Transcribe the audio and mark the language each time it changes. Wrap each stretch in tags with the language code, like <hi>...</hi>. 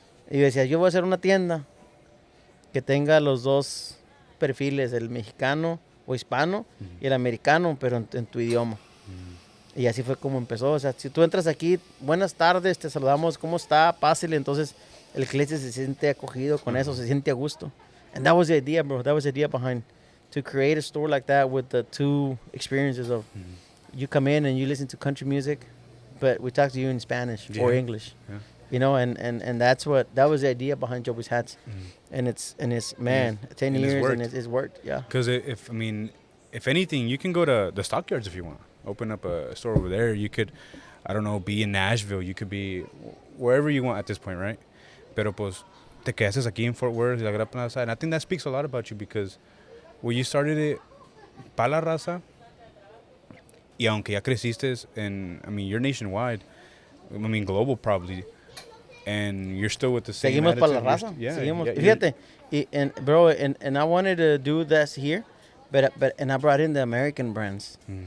<es>Y yo decía, yo voy a hacer una tienda que tenga los dos perfiles, el mexicano o hispano y el americano, pero en tu idioma. Y así fue como empezó. O sea, si tú entras aquí, buenas tardes, te saludamos, ¿cómo está? Pásale. Entonces el cliente se siente acogido con eso, se siente a gusto.</es> <en>And that was the idea, bro. That was the idea behind to create a store like that with the two experiences of you come in and you listen to country music, but we talk to you in Spanish or English. Yeah. You know, and that was the idea behind Joby's hats. And it's 10 years and it's worked. Yeah. Because if anything, you can go to the stockyards if you want. Open up a store over there. You could, I don't know, be in Nashville. You could be wherever you want at this point, right?</en> <es>Pero pues te quedaste aquí in Fort Worth, la Gran Plaza.</es> <en>And I think that speaks a lot about you because when you started it</en> <es>para la raza, y aunque ya creciste,</es> <en>you're nationwide. Global probably. And you're still with the same</en> <es>Seguimos para la</es> <en>attitude.</en> <es>raza.</es> <en>Yeah,</en> <es>Seguimos.</es> <en>yeah,</en> <es>Fíjate,</es> <en>bro, and I wanted to do this here, but I brought in the American brands.</en>